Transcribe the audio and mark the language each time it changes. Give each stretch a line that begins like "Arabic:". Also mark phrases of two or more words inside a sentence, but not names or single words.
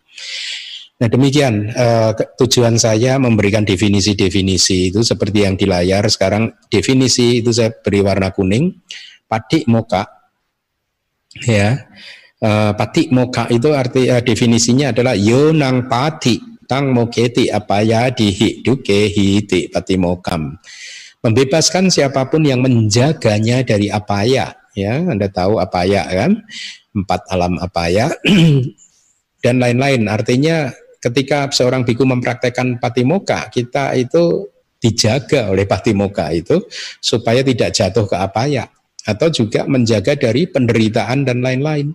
Indonesian: Nah demikian tujuan saya memberikan definisi-definisi itu seperti yang di layar sekarang. Definisi itu saya beri warna kuning. Patimokkha, ya, patimokkha itu arti definisinya adalah
Pali: yonang pati tang moketi apaya dihi duke hiti patimokkam.
Indonesian: Membebaskan siapapun yang menjaganya dari apaya, ya, Anda tahu apaya kan, 4 alam apaya dan lain-lain. Artinya ketika seorang biku mempraktekkan patimokkha, kita itu dijaga oleh patimokkha itu supaya tidak jatuh ke apaya, atau juga menjaga dari penderitaan dan lain-lain.